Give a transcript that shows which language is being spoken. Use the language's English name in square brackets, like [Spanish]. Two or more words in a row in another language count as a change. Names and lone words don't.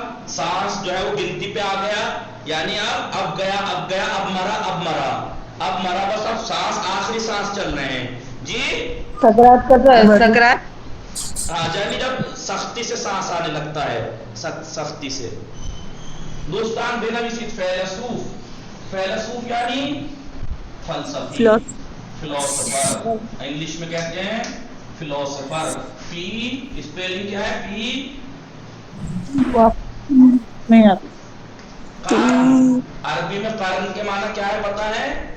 [Urdu] سانس جو ہے وہ گنتی پہ آ گیا، یعنی اب گیا اب گیا، اب مرا اب مرا، اب مرا، بس اب سانس آخری سانس چل رہے ہیں. جی سکرات کا سکرات. ہاں، یعنی جب سختی سے سانس آنے لگتا ہے، سختی سے. [Persian] دوستان بنویسید فیلسوف. [Urdu] فیلسوف یعنی فلسفی، فلاسفر. انگلش میں کہتے ہیں فلاسفر. پی اسپیلنگ کیا ہے؟ پی نہیں آتا. قرن. عربی میں قرن کے معنی کیا ہے پتہ ہے؟